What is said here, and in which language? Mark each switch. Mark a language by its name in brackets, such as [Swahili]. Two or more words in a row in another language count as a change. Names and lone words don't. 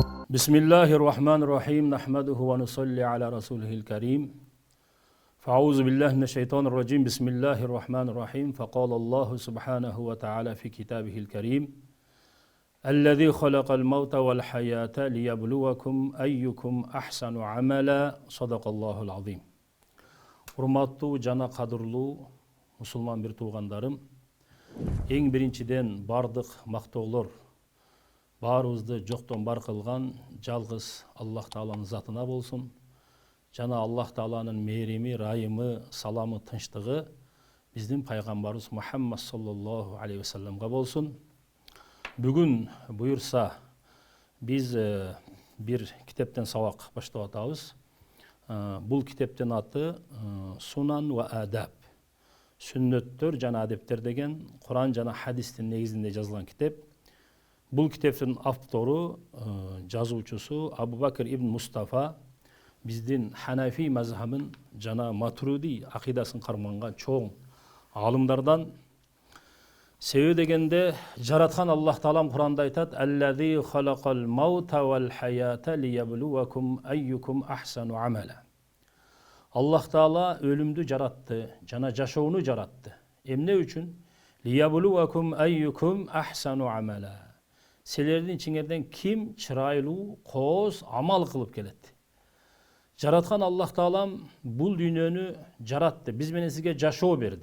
[Arabic] بسم الله الرحمن الرحيم نحمده ونصلي على رسوله الكريم فأعوذ بالله من الشيطان الرجيم بسم الله الرحمن الرحيم فقال الله سبحانه وتعالى في كتابه الكريم الذي خلق الموت والحياة ليبلوكم أيكم أحسن عملا صدق الله العظيم. [Kyrgyz] Урматтуу жана кадырлуу мусулман бир туугандарым, эң биринчиден бардык мактоолор баарыбызды жоктон бар кылган жалгыз Аллах Тааланын затына болсун. Жана Аллах Тааланын мээрими, райымы, саламы, тынчтыгы биздин пайгамбарыбыз Мухаммад [Arabic] صلى الله عليه وسلم [Kyrgyz] болсун. Бүгүн буюрса биз бир китептен сабак баштап атабыз. Бул китептин аты Сунан ва Адаб. Сүннөттөр жана адептер деген Куран жана хадистин негизинде жазылган китеп. Бул китептин автору, жазуучусу Абу Бакр ибн Мустафа, биздин Ханафи мазхабын жана Матуриди акидасын карманган чоң алымдардан. Себеби дегенде жараткан Аллах Таалам Куранда айтат: [Arabic] الذي خلق الموت والحياة ليبلوكم أيكم أحسن عملا». [Kyrgyz] Аллах Таала өлүмдү жаратты, жана жашоону жаратты. Эмне үчүн? [Arabic] ليبلوكم أيكم أحسن عملا. [Kyrgyz] Силердин ичиңерден ким чырайлуу, кооз амал кылып келет. Жараткан Аллах Таалам бул дүйнөнү жаратты, биз менен сизге жашоо берди.